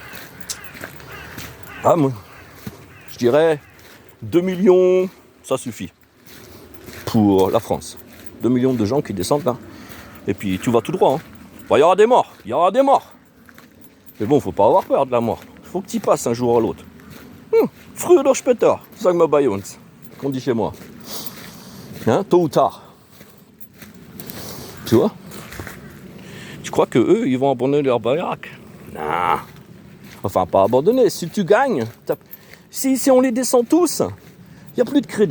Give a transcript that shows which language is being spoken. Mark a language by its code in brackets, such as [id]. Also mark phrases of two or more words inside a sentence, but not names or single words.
[fr] Ah, moi, je dirais 2 millions, ça suffit. Pour la France. 2 millions de gens qui descendent là. Et puis tu vas tout droit. Hein. Bon, il y aura des morts, il y aura des morts. Mais bon, faut pas avoir peur de la mort. Faut que tu y passes un jour à l'autre. [de] Früher oder später, sagen wir bei uns. [fr] Qu'on dit chez moi. Hein, tôt ou tard. Tu vois? Tu crois que eux, ils vont abandonner leur baraque? Non. Enfin, pas abandonner. Si tu gagnes, si on les descend tous, il n'y a plus de crédit.